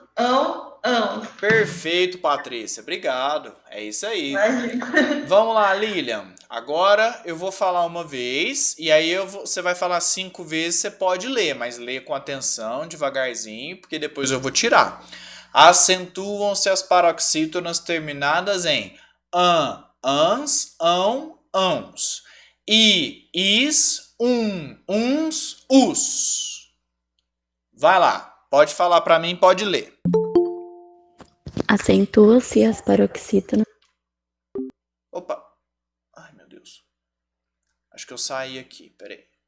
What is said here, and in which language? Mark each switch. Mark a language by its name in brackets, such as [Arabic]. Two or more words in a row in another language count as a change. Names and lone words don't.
[Portuguese] Perfeito, Patrícia. Obrigado. É isso aí. Imagina. Vamos lá, Lilian. Agora eu vou falar uma vez e aí você vai falar 5 vezes. Você pode ler, mas lê com atenção, devagarzinho, porque depois eu vou tirar. Acentuam-se as paroxítonas terminadas em ans, ãos. Is, uns, us. Vai lá. Pode falar para mim, pode ler. Acentua-se as paroxítonas. Opa. Ai, meu Deus. Acho que eu saí aqui. Peraí.